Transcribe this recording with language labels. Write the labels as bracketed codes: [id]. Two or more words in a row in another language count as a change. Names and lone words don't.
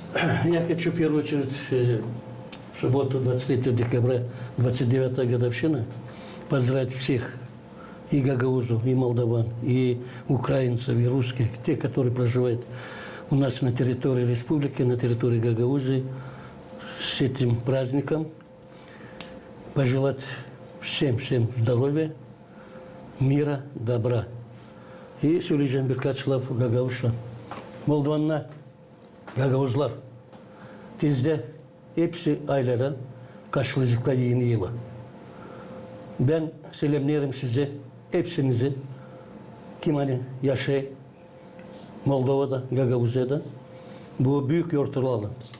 [ru] Я хочу в первую очередь в субботу 23 декабря, 29-я годовщина, поздравить всех, и гагаузов, и молдаван, и украинцев, и русских, те, которые проживают у нас на территории республики, на территории Гагаузии, с этим праздником. Пожелать всем здоровья, мира, добра. [gag] И söyleyeceğim birkaç laf Gagauzca. Moldavanlar, Gagauzlar, tezde hepsi aylara karşılayacaklar yeni yıla. Ben selamlarım size, hepsinizi, kim hani yaşay, Moldova'da, Gagauz'da, bu büyük yortularla.